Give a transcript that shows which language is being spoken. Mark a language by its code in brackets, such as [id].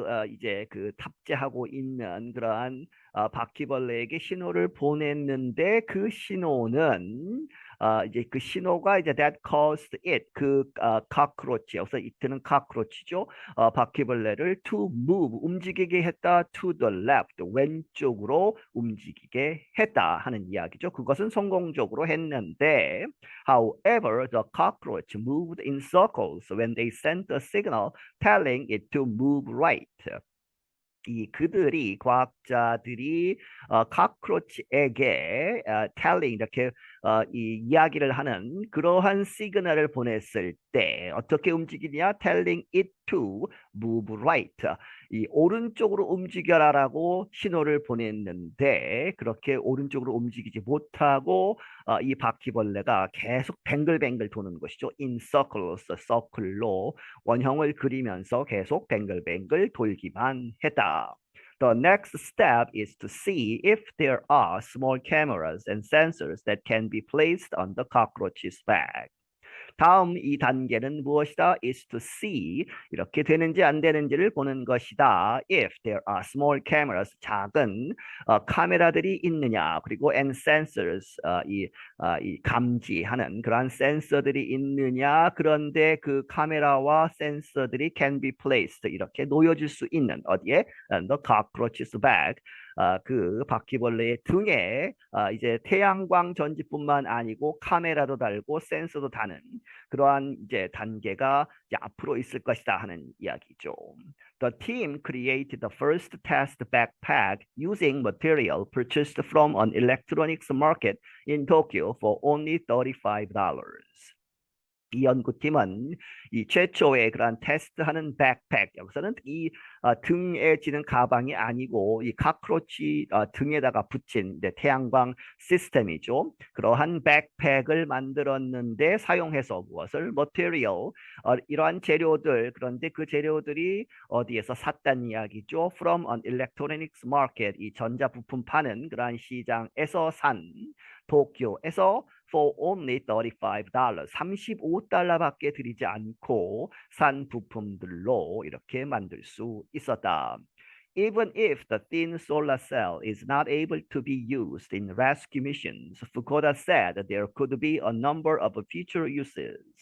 [ko] 이제 탑재하고 있는 그러한 바퀴벌레에게 신호를 보냈는데 그 신호는 이제 그 신호가 이제 [en] that caused it cockroach [ko] 여기서 it는 cockroach죠. 바퀴벌레를 [en] to move [ko] 움직이게 했다 to the left 왼쪽으로 움직이게 했다 하는 이야기죠. 그것은 성공적으로 했는데 [en] however the cockroach moved in circles when they sent a signal telling it to move right. [ko] 그들이 과학자들이 카크로치에게 telling 이렇게 이 이야기를 하는 그러한 시그널을 보냈을 때 어떻게 움직이냐? [en] telling it to move right. [ko] 이 오른쪽으로 움직여라라고 신호를 보냈는데 그렇게 오른쪽으로 움직이지 못하고 이 바퀴벌레가 계속 뱅글뱅글 도는 것이죠. [en] in circles, [ko] 서클로 원형을 그리면서 계속 뱅글뱅글 돌기만 했다. [en] The next step is to see if there are small cameras and sensors that can be placed on the cockroach's back. [ko] 다음 이 단계는 무엇이다? [en] is to see [ko] 이렇게 되는지 안 되는지를 보는 것이다. [en] If there are small cameras [ko] 작은 카메라들이 있느냐 그리고 and sensors 이 감지하는 그러한 센서들이 있느냐 그런데 그 카메라와 센서들이 [en] can be placed [ko] 이렇게 놓여질 수 있는 어디에? [en] The cockroach's back [ko] 그 바퀴벌레의 등에 이제 태양광 전지뿐만 아니고 카메라도 달고 센서도 다는 그러한 이제 단계가 이제 앞으로 있을 것이다 하는 이야기죠. [en] The team created the first test backpack using material purchased from an electronics market in Tokyo for only $35. [ko] 이 연구팀은 이 최초의 그런 테스트하는 백팩, 여기서는 이 등에 지는 가방이 아니고 이 카크로치 등에다가 붙인 이제 태양광 시스템이죠. 그러한 백팩을 만들었는데 사용해서 무엇을 material 이러한 재료들, 그런데 그 재료들이 어디에서 샀다는 이야기죠. [en] From an electronics market, [ko] 이 전자부품 파는 그러한 시장에서 산 도쿄에서 for only $35, $35밖에 들이지 않고 산 부품들로 이렇게 만들 수 있었다. [en] Even if the thin solar cell is not able to be used in rescue missions, Fukuda said there could be a number of future uses.